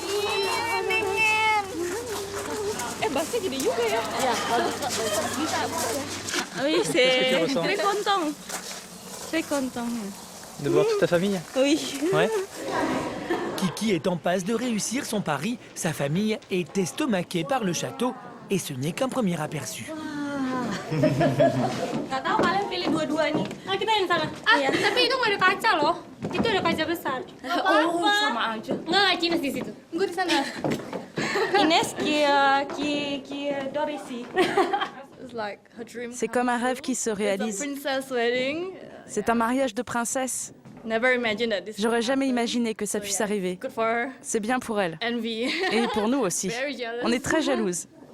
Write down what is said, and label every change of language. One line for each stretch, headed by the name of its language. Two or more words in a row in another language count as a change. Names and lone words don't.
French: Oui, c'est très content. Très content. De voir toute ta famille? Oui. Ouais. Kiki est en passe de réussir son pari. Sa famille est estomaquée par le château et ce n'est qu'un premier aperçu.
Indonesian: Nggak tahu kalian pilih dua-dua nih. Ah, kita yang sana. Tapi itu nggak ada kaca loh. Itu ada kaca besar. Oh, sama aja. Nggak Ines di situ. Gue di sana.
French: Inès qui dort ici. C'est comme un rêve qui se réalise. C'est un mariage de princesse. J'aurais jamais imaginé que ça puisse arriver. C'est bien pour elle. Et pour nous aussi. On est très jalouses.